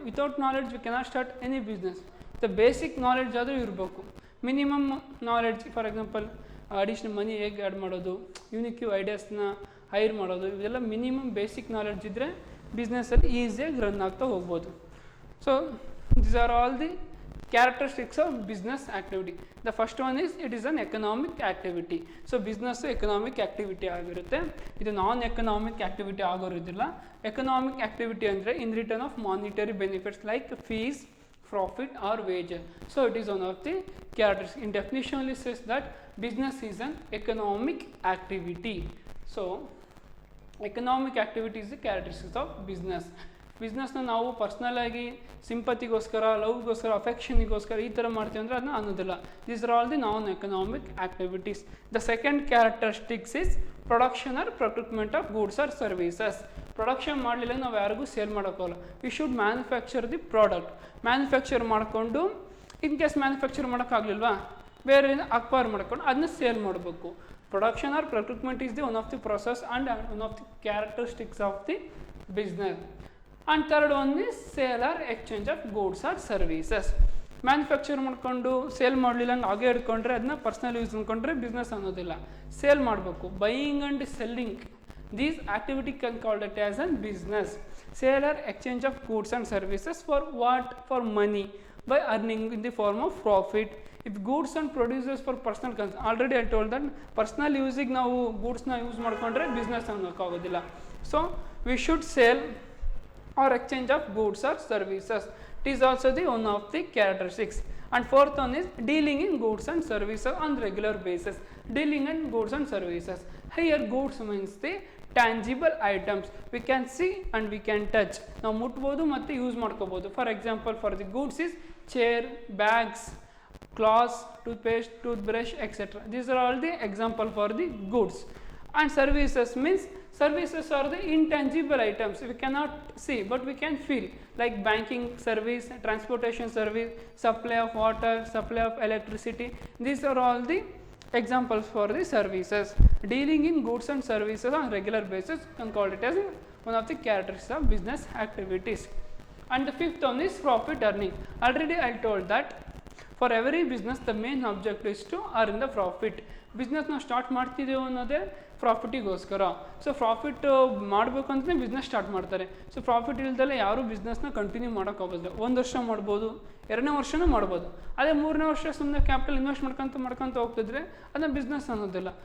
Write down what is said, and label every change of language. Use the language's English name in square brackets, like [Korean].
[English] Without knowledge we cannot start any business. The basic knowledge [Kannada] ಆದರೂ ಇರಬೇಕು, [English] Minimum knowledge. [Kannada] For example additional ಮನಿ ಹೇಗೆ add ಮಾಡೋದು, unique ಐಡಿಯಾಸ್ನ hire ಮಾಡೋದು, ಇವೆಲ್ಲ ಮಿನಿಮಮ್ ಬೇಸಿಕ್ ನಾಲೆಡ್ಜ್ ಇದ್ದರೆ ಬಿಸ್ನೆಸ್ಸಲ್ಲಿ ಈಸಿಯಾಗಿ ರನ್ ಆಗ್ತಾ ಹೋಗ್ಬೋದು. [English] So these are all the characteristics of business activity. The first one is it is an economic activity. So business economic activity [Kannada] ಆಗಿರುತ್ತೆ. ಇದು ನಾನ್ ಎಕನಾಮಿಕ್ ಆಕ್ಟಿವಿಟಿ ಆಗೋರಿದಿಲ್ಲ. ಎಕನಾಮಿಕ್ ಆಕ್ಟಿವಿಟಿ ಅಂದರೆ [English] In return of monetary benefits like fees, profit or wages. So it is one of the characteristics. In definition only says that business is an economic activity. So economic activity is the characteristics of business. [Kannada] ಬಿಸ್ನೆಸ್ನ ನಾವು ಪರ್ಸ್ನಲಾಗಿ ಸಿಂಪತಿಗೋಸ್ಕರ, ಲವ್ಗೋಸ್ಕರ, ಅಫೆಕ್ಷನಿಗೋಸ್ಕರ ಈ ಥರ ಮಾಡ್ತೀವಿ ಅಂದರೆ ಅದನ್ನ ಅನ್ನೋದಿಲ್ಲ. [English] These are all the non economic activities. The second characteristics is production or procurement of goods or services. [Kannada] Production ಮಾಡಲಿಲ್ಲ ನಾವು ಯಾರಿಗೂ sale ಮಾಡೋಕ್ಕೋಲ್ಲ. [English] We should manufacture the product. [Kannada] Manufacture ಮಾಡಿಕೊಂಡು ಇನ್ ಕೇಸ್ ಮ್ಯಾನುಫ್ಯಾಕ್ಚರ್ ಮಾಡೋಕ್ಕಾಗಲಿಲ್ವಾ, ಬೇರೆ ಅಕ್ವೈರ್ ಮಾಡ್ಕೊಂಡು ಅದನ್ನ ಸೇಲ್ ಮಾಡಬೇಕು. [English] Production or procurement is the one of the process and one of the characteristics of the business. And third one is sale or exchange of goods or services. [Kannada] Manufacture ಮಾಡ್ಕೊಂಡು sale ಮಾಡಲಿಲ್ಲ ಹಂಗೆ ಹಾಗೆ ಹಿಡ್ಕೊಂಡ್ರೆ ಅದನ್ನ personal use ಅಂದ್ಕೊಂಡ್ರೆ business ಅನ್ನೋದಿಲ್ಲ. Sale ಮಾಡಬೇಕು. [English] Buying and selling, these activity can called it as an business. Sale or exchange of goods and services for what? For money by earning in the form of profit. If goods and producers for personal cons, already I told that [Kannada] personal ಯೂಸಿಗೆ ನಾವು ಗೂಡ್ಸ್ನ use ಮಾಡ್ಕೊಂಡ್ರೆ business ಅನ್ನೋಕ್ಕಾಗೋದಿಲ್ಲ. [English] So we should sale or exchange of goods or services. It is also the one of the characteristics. And fourth one is dealing in goods and services on regular basis. Dealing in goods and services. Here goods means the tangible items we can see and we can touch. [Kannada] ನಾವು ಮುಟ್ಬೋದು ಮತ್ತು use ಮಾಡ್ಕೋಬೋದು. [English] For example for the goods is chair, bags, cloths, toothpaste, toothbrush, etc. These are all the example for the goods. And services means services are the intangible items we cannot see but we can feel, like banking service, transportation service, supply of water, supply of electricity. These are all the examples for the services. Dealing in goods and services on regular basis can call it as one of the characteristics of business activities. And the fifth one is profit earning. Already I told that for every business the main objective is to earn the profit. [Kannada] ಬಿಸ್ನೆಸ್ನ start ಮಾಡ್ತಿದ್ದೇವೆ ಅನ್ನೋದೇ ಪ್ರಾಫಿಟಿಗೋಸ್ಕರ. So profit ಮಾಡಬೇಕು ಅಂತಲೇ business start ಮಾಡ್ತಾರೆ. So profit ಇಲ್ದಲ್ಲೇ ಯಾರೂ ಬಿಸ್ನೆಸ್ನ continue ಮಾಡೋಕ್ಕಾಗೋದಿಲ್ಲ. 1 ವರ್ಷ ಮಾಡ್ಬೋದು, 2ನೇ ವರ್ಷನೂ ಮಾಡ್ಬೋದು. ಅದೇ 3ನೇ ವರ್ಷ ಸುಮ್ಮನೆ ಕ್ಯಾಪಿಟಲ್ ಇನ್ವೆಸ್ಟ್ ಮಾಡ್ಕೊತ ಹೋಗ್ತಿದ್ರೆ ಅದನ್ನ ಬಿಸ್ನೆಸ್ ಅನ್ನೋದಿಲ್ಲ.